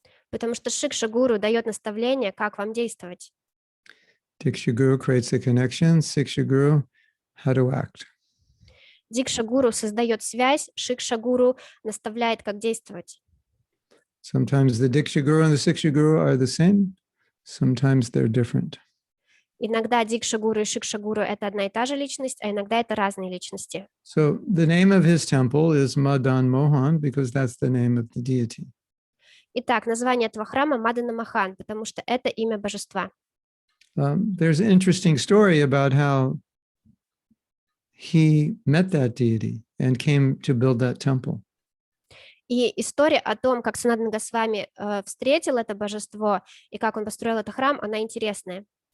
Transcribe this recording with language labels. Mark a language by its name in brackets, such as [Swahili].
[Russian] Потому что Шикша Гуру дает наставление, как вам действовать. [English] Diksha Guru creates a connection, Siksha Guru, how to act. [Russian] Дикша Гуру создает связь, Шикша Гуру наставляет, как действовать. [English] Sometimes the Diksha Guru and the Siksha Guru are the same, sometimes they're different. [Russian] Иногда Дикша Гуру и Шикша Гуру — это одна и та же личность, а иногда это разные личности. [English] So the name of his temple is Madan Mohan because that's the name of the deity. [Russian] Итак, название этого храма Мадана Махан, потому что это имя божества. [English] There's an interesting story about how he met that deity and came to build that temple. [Russian] И история о том, как Санатана Госвами встретил это божество и как он построил этот храм, она интересная.